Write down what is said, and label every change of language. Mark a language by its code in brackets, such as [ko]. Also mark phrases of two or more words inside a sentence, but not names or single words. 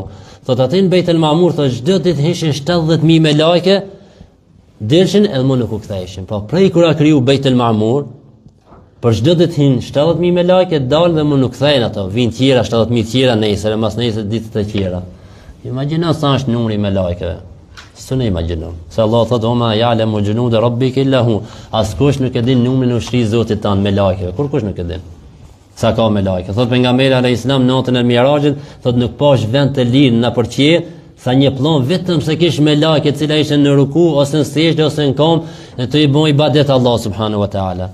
[sq] Thot aty në Beitul Ma'mur thot çdo ditë hishin 70.000 me lajke, dilshin edhe më nuk u ktheheshin. Po prej kur a kriju Beitul Ma'mur, për çdo ditë hin 70.000 me lajke, dalin dhe më nuk kthehen ato, vijnë tjera 70.000 tjera nesër, mas nesër ditët e tjera. Imagjino sa është numri me lajkeve. S'u imagjino. Se Allah thotë [ar] وما يعلم جنود ربك إلا هو. [sq] Askush nuk e din numrin e ushtrisë Zotit tan me lajkeve. Kurkush nuk e din. Sa ka me lajke. Thotë pejgamberi [ar] عليه السلام [sq] natën e Mirazhit, thotë nuk pash vend të lirë në përqie, sa një pllon vetëm se kish me lajke, e cila ishte në ruku ose në sejdë ose në kom, e të i bën ibadet Allah [ar] سبحانه وتعالى.